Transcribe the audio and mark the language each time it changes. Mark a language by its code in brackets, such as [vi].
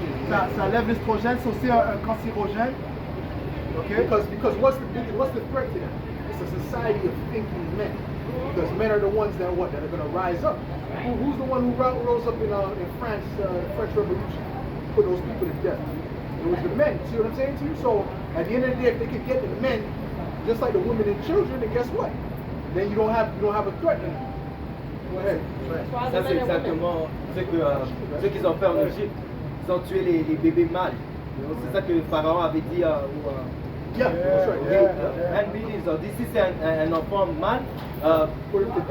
[fr] Ça lève l'estrogène, c'est aussi un cancérogène. [en] Because what's the threat to them? It's a society of thinking men. Because men are the ones that what? That are going to rise up. Who's the one who rose up in France, French Revolution? Put those people to death. It was the men. See what I'm saying to you? So at the end of the day, if they could get the men, just like the women and children, then guess what? Then you don't have a threat anymore. Go ahead. [fr] Ça, c'est exactement ce qu'ils ont fait en Égypte. Ils ont tué les bébés mâles. C'est ça que le pharaon avait dit [en] Yeah, that's right. Yeah. [fr] And d'ici c'est un enfant mâle, tue-le.